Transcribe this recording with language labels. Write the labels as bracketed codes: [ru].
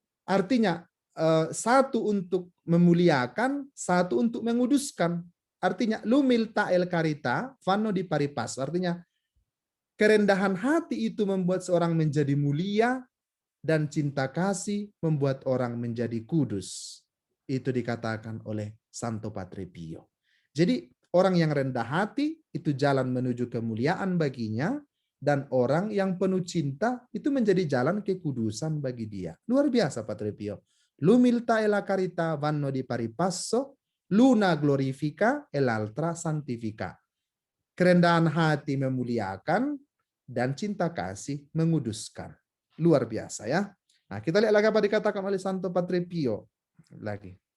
[id] Artinya satu untuk memuliakan, satu untuk menguduskan. Artinya [it] l'umiltà e la carità vanno di pari passo. [id] Artinya kerendahan hati itu membuat seorang menjadi mulia, dan cinta kasih membuat orang menjadi kudus. Itu dikatakan oleh Santo Padre Pio. Jadi orang yang rendah hati itu jalan menuju kemuliaan baginya, dan orang yang penuh cinta itu menjadi jalan kekudusan bagi dia. Luar biasa Padre Pio. [it] L'umiltà e la carità vanno di pari passo, l'una glorifica e l'altra santifica. [id] Kerendahan hati memuliakan dan cinta kasih menguduskan. Luar biasa ya. Nah, kita lihat lagi apa dikatakan oleh Santo Padre Pio lagi.